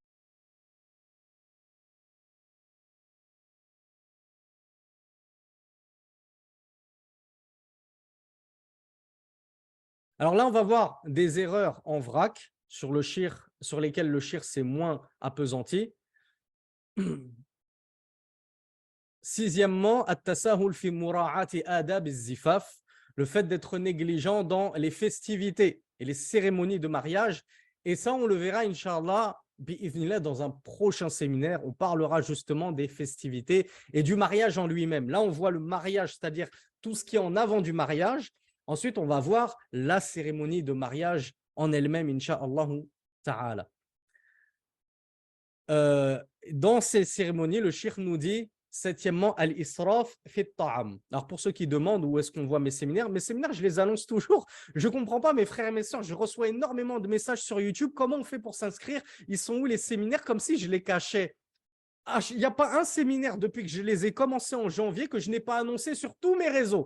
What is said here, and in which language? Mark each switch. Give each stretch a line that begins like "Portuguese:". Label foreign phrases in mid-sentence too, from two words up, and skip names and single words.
French: Alors là, on va voir des erreurs en vrac sur le shir, sur lesquelles le shir s'est moins appesanti. Sixièmement,
Arabic: التساهل في مراعاة آداب الزفاف,
French: le fait d'être négligent dans les festivités et les cérémonies de mariage. Et ça, on le verra, Inch'Allah, dans un prochain séminaire. On parlera justement des festivités et du mariage en lui-même. Là, on voit le mariage, c'est-à-dire tout ce qui est en avant du mariage. Ensuite, on va voir la cérémonie de mariage en elle-même,
Arabic: إن شاء الله تعالى.
French: Dans ces cérémonies, le cheikh nous dit, septièmement,
Arabic: الإسراف في الطعام.
French: Alors, pour ceux qui demandent où est-ce qu'on voit mes séminaires, je les annonce toujours. Je ne comprends pas, mes frères et mes sœurs, je reçois énormément de messages sur YouTube. Comment on fait pour s'inscrire? Ils sont où les séminaires? Comme si je les cachais. Il n'y a pas un séminaire depuis que je les ai commencés en janvier que je n'ai pas annoncé sur tous mes réseaux.